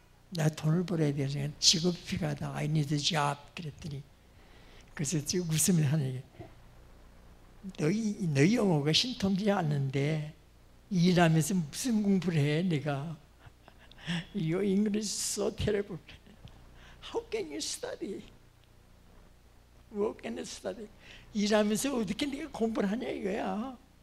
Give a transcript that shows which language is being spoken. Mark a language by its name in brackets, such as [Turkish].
[Korean] 나 돈을 벌어야 돼서 직업이 필요하다. [English] I need a job. [Korean] 그랬더니 그래서 지금 웃으면서 하는 얘기. 너희 영어가 신통치 않는데 일하면서 무슨 공부를 해 내가. [English] Your English is so terrible. How can you study? Work and study. [Korean] 일하면서 어떻게 네가 공부를 하냐 이거야.